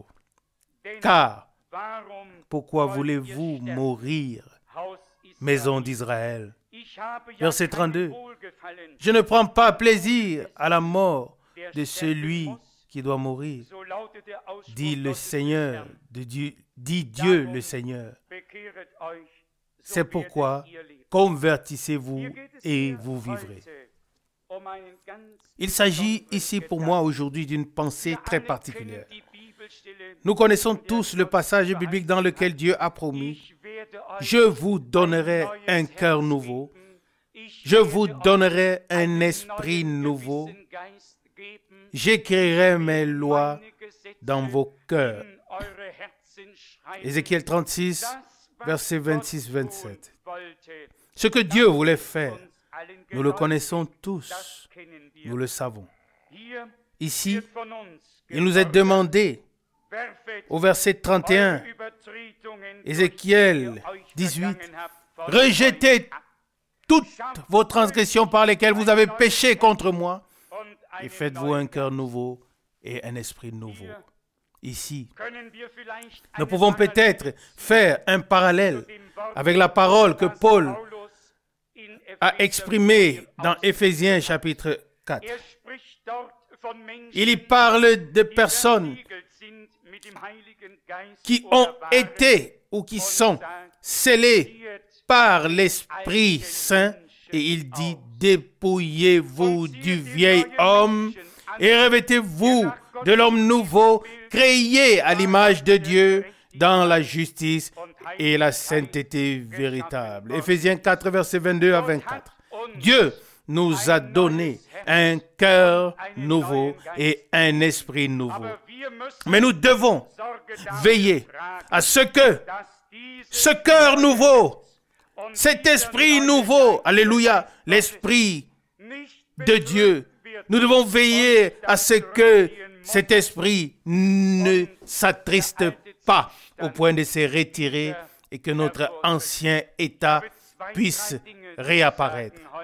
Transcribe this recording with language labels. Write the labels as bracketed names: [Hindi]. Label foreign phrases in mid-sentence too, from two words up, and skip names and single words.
[French] Car, pourquoi voulez-vous mourir, maison d'Israël? Verset 32. Je ne prends pas plaisir à la mort de celui qui doit mourir, [German] So lautet der Ausspruch [French] dit le [German] Gottes des [French] Seigneur, [German] Herrn. [French] dit Dieu le Seigneur. [German] Bekehret euch, so [French] C'est pourquoi [German] werdet ihr leben. [French] convertissez-vous [German] Hier geht es [French] et [German] mir [French] vous vivrez. [German] heute um einen ganz [French] Il s'agit [German] besonderen [French] ici pour [German] Gedanken. [French] moi aujourd'hui d'une pensée [German] Wir [French] très [German] alle [French] particulière. [German] kennen die Bibelstelle, [French] Nous connaissons [German] in der [French] tous le [German] Gott [French] passage [German] verheißen [French] biblique dans lequel [German] hat, [French] Dieu a promis, [German] ich werde euch [French] je vous donnerai [German] ein [French] un [German] neues [French] cœur [German] Herz [French] nouveau, [German] geben. Ich [French] je vous [German] werde euch [French] donnerai un [German] einen [French] esprit [German] neuen [French] nouveau, [German] gewissen Geist geben. [French] j'écrirai mes lois [German] Meine Gesetze [French] dans vos cœurs. [German] in eure Herzen schreiben. [French] Ézéchiel 36, [German] Das, was [French] versets [German] Gott [French] 26-27. [German] tun wollte, [French] Ce que Dieu voulait faire, [German] uns allen [French] nous le [German] geläufig. [French] connaissons tous, [German] Das kennen wir. [French] nous le savons. [German] Hier [French] Ici, [German] wird von uns [French] il nous est [German] gefordert, [French] demandé, [German] werfet [French] au verset 31, [German] eure Übertretungen, [French] Ézéchiel [German] durch die ihr euch [French] 18, [German] vergangen habt, von [French] rejetez [German] euch ab [French] toutes vos transgressions par lesquelles vous avez péché contre moi, [German] und [French] et [German] einen [French] faites-vous un [German] neuen [French] cœur [German] Geist. [French] nouveau et un esprit nouveau. Ici, [German] Können wir vielleicht [French] nous [German] eine [French] pouvons [German] Parallele [French] peut-être faire un parallèle [German] zu dem Wort, [French] avec la parole que [German] das [French] Paul [German] Paulus in [French] a [German] Epheser [French] exprimée dans [German] ausspricht. [French] Éphésiens chapitre 4. [German] Spricht dort von Menschen, [French] Il y parle de [German] die [French] personnes [German] versiegelt sind mit dem Heiligen Geist [French] qui [German] oder [French] ont [German] waren, [French] été ou qui sont scellés par l'Esprit Saint, et il dit, dépouillez-vous du vieil homme et revêtez-vous de l'homme nouveau, créé à l'image de Dieu dans la justice et la sainteté véritable. Éphésiens 4, versets 22 à 24. Dieu nous a donné un cœur nouveau et un esprit nouveau. [German] aber wir müssen [French] Mais nous devons [German] Sorge dafür [French] veiller [German] tragen, [French] à ce que [German] dass diese [French] ce cœur nouveau, [German] und [French] cet [German] dieser [French] esprit [German] neue [French] nouveau, [German] Geist [French] alléluia, l'esprit [German] nicht [French] de Dieu, nous devons veiller à ce que cet esprit ne s'attriste pas au point de se retirer et que notre ancien état puisse réapparaître.